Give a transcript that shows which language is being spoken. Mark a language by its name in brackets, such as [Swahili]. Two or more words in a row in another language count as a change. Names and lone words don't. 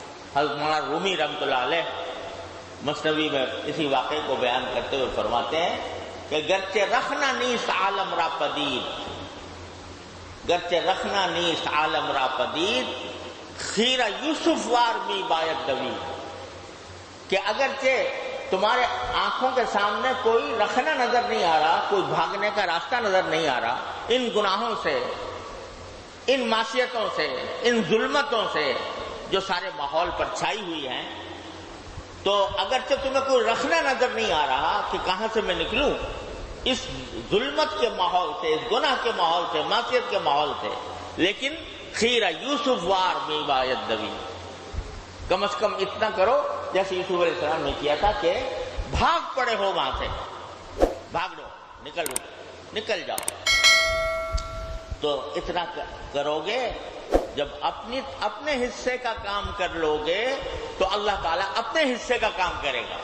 [Urdu] حضرت مولانا رومی رحمۃ اللہ علیہ مثنوی میں اسی واقعے کو بیان کرتے ہوئے فرماتے ہیں کہ [Persian] گرچہ رخنا نیست عالم را پدید، گرچہ رخنا نیست عالم را پدید، خیرہ یوسف وار می باید دوید، [Urdu] کہ اگرچہ تمہارے آنکھوں کے سامنے کوئی رخنا نظر نہیں آ رہا، کوئی بھاگنے کا راستہ نظر نہیں آ رہا، ان گناہوں سے، ان معصیتوں سے، ان ظلمتوں سے جو سارے ماحول پر چھائی ہوئی ہیں، تو اگرچہ تمہیں کوئی رخنا نظر نہیں آ رہا کہ کہاں سے میں نکلوں اس ظلمت کے ماحول سے، اس گناہ کے ماحول سے، معصیت کے ماحول سے، لیکن [Persian] خیرہ یوسف وار می باید دوید، [Urdu] کم از کم اتنا کرو جیسے یوسف علیہ السلام نے کیا تھا کہ بھاگ پڑے ہو وہاں سے، بھاگ دو، نکل جاؤ۔ تو اتنا کرو گے، جب اپنے حصے کا کام کر لو گے تو اللہ تعالیٰ اپنے حصے کا کام کرے گا۔